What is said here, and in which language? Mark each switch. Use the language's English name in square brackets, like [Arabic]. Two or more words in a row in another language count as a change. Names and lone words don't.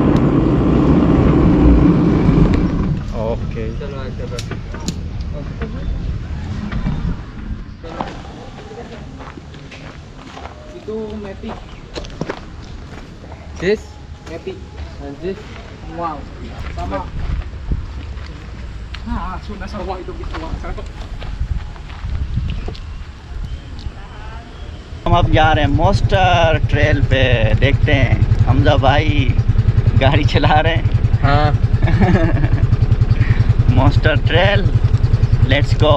[Hindi] ओके, चलो आगे बढ़ो। [Indonesian] Itu Matic. [English] This Matic. and this. [Indonesian] Wow. Sama. Ah, sudah sama itu gitu. [Hindi] हम अब जा रहे हैं मोस्टर ट्रेल पे। देखते हैं हमजा भाई गाड़ी चला रहे हैं। हाँ। मोस्टर ट्रेल, [English] let's go.